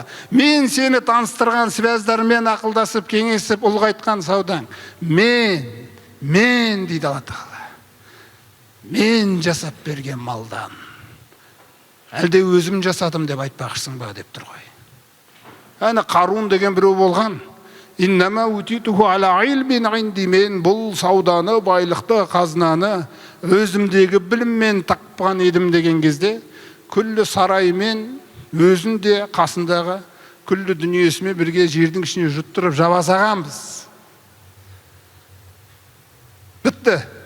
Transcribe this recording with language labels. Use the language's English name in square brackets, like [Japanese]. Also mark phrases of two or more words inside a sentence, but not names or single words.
[Kazakh] Мен сені таныстырған связдармен ақылдасып, кеңесіп, ұлғайтқан саудаң. Мен дейді Алла Тағала. мен жасап берген малдан әлде өзім жасадым деп айтпақшысың ба деп тұр ғой. Әне Қарун деген біреу болған. [Arabic] إنما أوتيته على علم عندي, [Kazakh] мен бұл сауданы, байлықты, қазынаны өзімдегі біліммен тапқан едім деген кезде күллі сараймен өзінде қасындағы күллі дүниесімен бірге жердің ішіне жұттырып жабасағанбыз. Бітті.